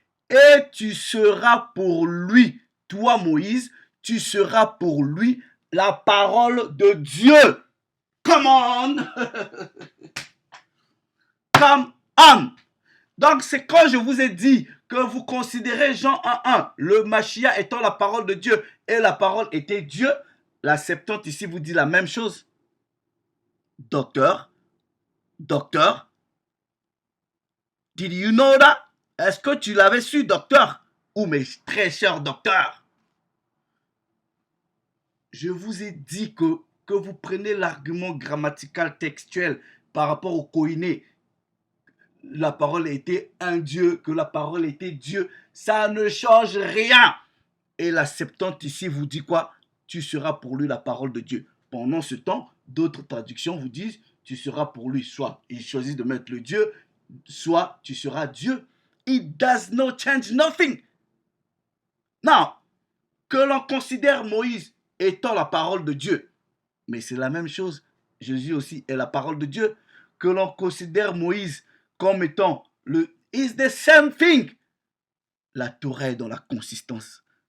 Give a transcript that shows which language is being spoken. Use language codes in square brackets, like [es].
[fr] Et tu seras pour lui, toi Moïse, tu seras pour lui la parole de Dieu. [en] Come on! Come on! [fr] Donc c'est quand je vous ai dit que vous considérez Jean 1:1, le Mashiach étant la parole de Dieu et la parole était Dieu, la Septante ici vous dit la même chose. [en] Docteur, did you know that? [fr] Est-ce que tu l'avais su, docteur? Ou mes très chers docteurs? Je vous ai dit que vous prenez l'argument grammatical textuel par rapport au koiné. La parole était un Dieu, que la parole était Dieu. Ça ne change rien. Et la Septante ici vous dit quoi? Tu seras pour lui la parole de Dieu. Pendant ce temps, d'autres traductions vous disent tu seras pour lui. Soit il choisit de mettre le Dieu, soit tu seras Dieu. [en] It does not change nothing. [fr] Non, que l'on considère Moïse étant la parole de Dieu, mais c'est la même chose. Jésus aussi est la parole de Dieu. Que l'on considère Moïse comme étant le [en] is the same thing. [fr] La Torah est dans la consistance.